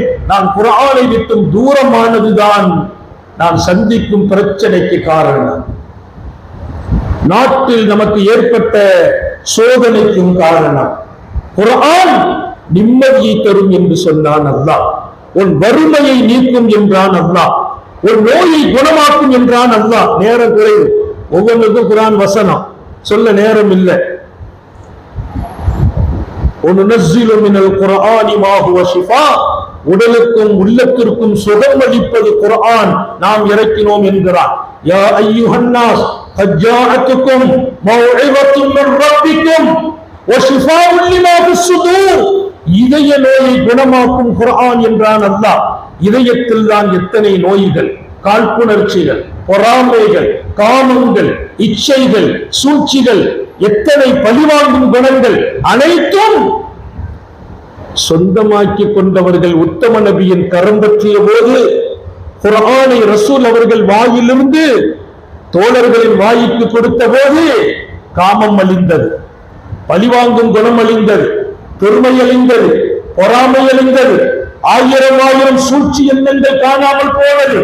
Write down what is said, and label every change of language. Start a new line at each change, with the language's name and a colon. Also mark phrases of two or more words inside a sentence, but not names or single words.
Tamil: நான் குர்ஆனை விட்டும் தூரமானதுதான் நான் சந்திக்கும் பிரச்சனைக்கு காரணம், நாட்டில் நமக்கு ஏற்பட்ட சோதனைக்கும் காரணம். குர்ஆன் நிம்மதியை தரும் என்று சொன்னான் அல்லாஹ், உன் வறுமையை நீக்கும் என்றான் அல்லாஹ், ஒரு நோயை குணமாக்கும் என்றான் அல்லாஹ். நேரம் குறைவு, ஒவ்வொன்றுக்கும் குர்ஆன் வசனம் சொல்ல நேரம் இல்லை.
Arabic: وَنُنَزِّلُ مِنَ الْقُرْآنِ مَا هُوَ شِفَاءٌ,
Tamil: உடலுக்கும் உள்ளத்திற்கும் சுகம் அளிப்பது குர்ஆன் நாம் இறக்கினோம் என்கிறார்.
Arabic: يا أيها الناس قد جاءتكم موعظة من ربكم وشفاء لما في الصدور.
Tamil: இதய நோயை குணமாக்கும் குர்ஆன் என்றான் அல்லாஹ். இதயத்தில் தான் எத்தனை நோய்கள், காழ்ப்புணர்ச்சிகள், பொறாமைகள், காமங்கள், இச்சைகள், சூழ்ச்சிகள் எத்தனை பழிவாங்கும் குணங்கள் அனைத்தும் சொந்தமாக்கி கொண்டவர்கள் உத்தம நபியின் கரம் பற்றிய போது குர்ஆனை ரசூல் அவர்கள் வாயிலிருந்து தோழர்களின் வாய்க்கு கொடுத்த போது காமம் அழிந்தது, பழிவாங்கும் குணம் அழிந்தது, பெருமை அழிந்தது, பொறாமை அழிந்தது, ஆயிரம் ஆயிரம் சூழ்ச்சி எண்ணங்கள் காணாமல் போனது.